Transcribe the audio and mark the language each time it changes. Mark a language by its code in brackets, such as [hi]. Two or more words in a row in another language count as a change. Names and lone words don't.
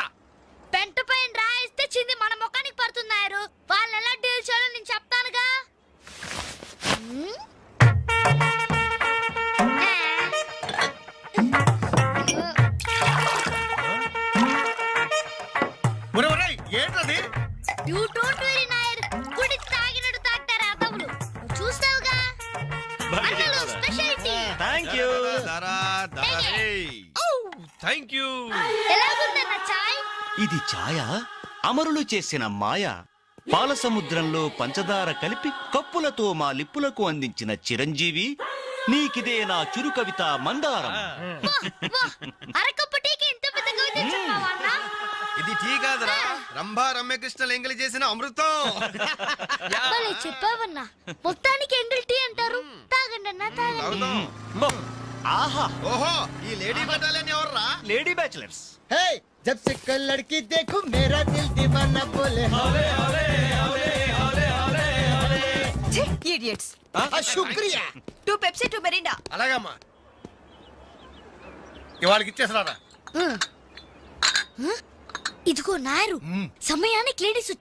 [te] పెంట పైన రాయిస్తే చింది మన ముఖానికి పడుతున్నారు. వాళ్ళు ఎలా డీల్ చేయాలో నేను చెప్తానుగా. ఏంటది? [en] You don't worry, [te] నాయర్. కుడి తాగినట్టు తాగుతారు ఆ తమ్ముడు. చూస్తావుగా. అన్నలు స్పెషాలిటీ. [en] thank you. thank you. [te] ఎలాగుందన్న చాయ్? ఇది ఛాయ అమరులు చేసిన మాయ. పాల సముద్రంలో పంచదార కలిపి కప్పులతో మా లిప్పులకు అందించిన చిరంజీవి, నీకిదే నా చురు కవిత మందారం. అరకప్పు టీకి ఇంత పెద్ద కవిత చెప్పావా అన్న? ఇది టీ కాదురా, రంభా రమ్యకృష్ణ ఎంగిలి చేసిన అమృతం. భలే చెప్పావన్నా. మొత్తానికి ఎంగిల్ టీ అంటారు. తాగండి అన్న, తాగండి. ఆహా, ఓహో, ఈ [en] lady battalion [te] ఎవర్రా? [en] lady bachelors. [hi] हे, जब से कल लड़की देखी मेरा दिल दीवाना बोले हौले हौले हौले हौले हौले. [te] ఇడియట్స్. శుక్రియా. 2 పెప్సీ 2 మెరిండా. అలాగమ్మా, ఇవాళకి ఇచ్చేసరారా. ఇదిగో నాయరు, సమయానికి లేడీస్ వచ్చారు.